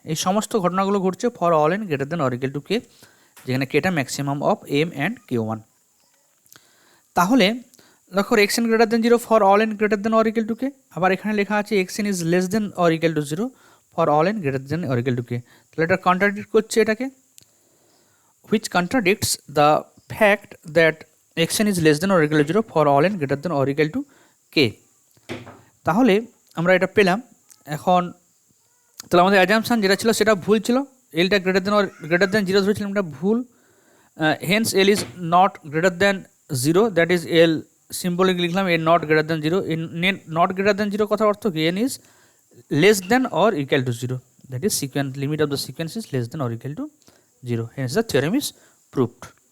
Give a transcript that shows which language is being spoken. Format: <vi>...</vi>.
<bn>এই সমস্ত ঘটনাগুলো ঘটছে</bn> <en>For all n greater than or equal to K, যেখানে কেটা maximum of M and K one.</en> <bn>তাহলে লক্ষ্য</bn> <en>x n greater than 0 for all n greater than or equal to K,</en> <bn>আবার এখানে লেখা আছে</bn> <en>X n is less than or equal to 0 for all n greater than or equal to K.</en> <bn>তাহলে এটা contradict করছে এটাকে,</bn> <en>which contradicts the fact that xn is less than or equal to 0 for all n greater than or equal to k।</en> <bn>তাহলে আমরা এটা পেলাম। এখন তাহলে আমাদের অ্যাজাম্পশন যেটা ছিল সেটা ভুল ছিল, এলটা</bn> <en>greater than 0</en> <bn>ধরেছিলাম, এটা ভুল।</bn> <en>hence L is not greater than 0, that is L symbolic লিখলাম A not greater than 0, not greater than 0</en> <bn>কথার অর্থ কি,</bn> <en>N is less than or equal to 0, that is sequence limit of the sequence is less than or equal to 0, hence the theorem is proved।</en>